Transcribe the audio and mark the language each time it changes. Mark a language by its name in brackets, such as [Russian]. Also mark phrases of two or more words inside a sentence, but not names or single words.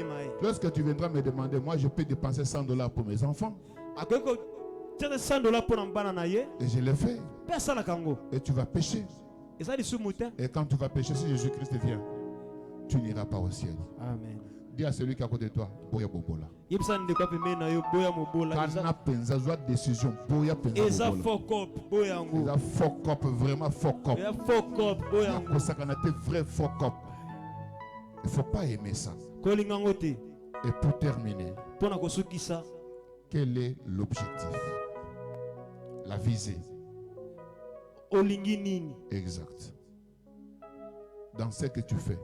[French] Lorsque tu viendras me demander, moi je peux dépenser $100 pour mes enfants. Et je l'ai fait. Et tu vas pécher. Et quand tu vas pécher, si Jésus-Christ vient, tu n'iras pas au ciel. Amen. Dis à celui qui est à côté de toi, [Lingala] boya bobola. Kana penza zoa décision, boya penza. Eza [English] fuck up, [Lingala] vraiment [English] fuck up. [Lingala] Boya kosakana te vrai [English] fuck up. [French] Il faut pas aimer ça. Et pour terminer, quel est l'objectif? La visée. Exact. Dans ce que tu fais.